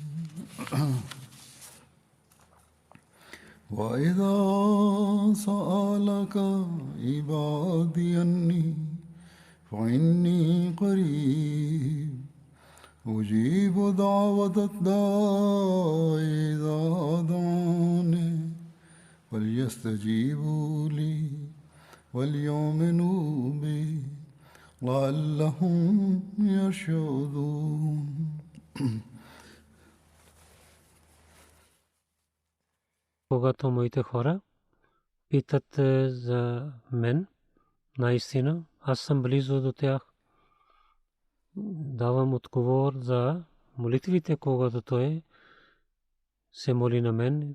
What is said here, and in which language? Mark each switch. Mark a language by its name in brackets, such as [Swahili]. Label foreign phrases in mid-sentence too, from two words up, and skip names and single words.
[Arabic] وإذا سألك عبادي عني فإني قريب أجيب دعوة الداع إذا دعاني فليستجيبوا لي وليؤمنوا بي لعلهم يرشدون. [Bulgarian] Когато моите хора питат за мен, наистина, аз съм близо до тях. Давам отговор за молитвите, когато той се моли на мен.